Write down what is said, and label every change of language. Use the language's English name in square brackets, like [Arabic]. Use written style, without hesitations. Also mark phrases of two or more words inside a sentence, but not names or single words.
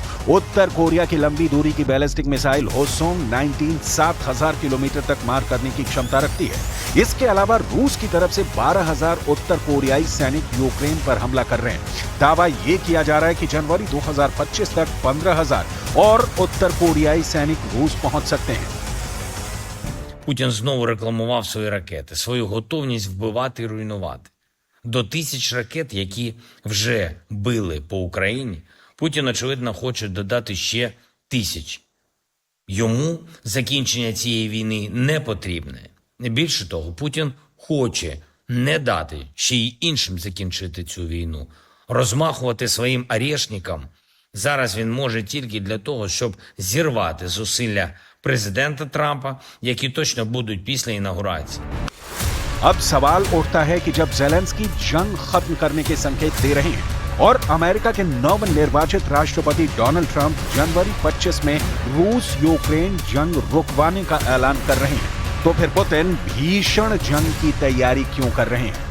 [Hindi] उत्तर कोरिया की लंबी दूरी की बैलिस्टिक मिसाइल होसोंग 19 7000 किलोमीटर तक मार करने की क्षमता रखती है। इसके अलावा रूस की तरफ से 12,000 उत्तर कोरियाई सैनिक यूक्रेन पर हमला कर रहे हैं। दावा ये किया जा रहा है कि जनवरी 2025 तक 15,000 और उत्तर कोरियाई सैनिक रूस पहुंच सकते हैं। [Ukrainian] Путін знову рекламував свої ракети, свою готовність вбивати і руйнувати. До 1000 ракет, які вже били по Україні, Путін, очевидно, хоче додати ще 1000. Йому закінчення цієї війни не потрібне. Більше того, Путін хоче не дати ще й іншим закінчити цю війну. Розмахувати своїм арешникам зараз він може тільки для того, щоб зірвати зусилля президента Трампа, які точно будуть після інаугурації. [Hindi] अब सवाल उठता है कि जब ज़ेलेंस्की जंग खत्म करने के संकेत दे रहे हैं और अमेरिका के नवनिर्वाचित राष्ट्रपति डोनाल्ड ट्रंप जनवरी 25 में रूस यूक्रेन जंग रुकवाने का ऐलान कर रहे हैं, तो फिर पुतिन भीषण जंग की तैयारी क्यों कर रहे हैं?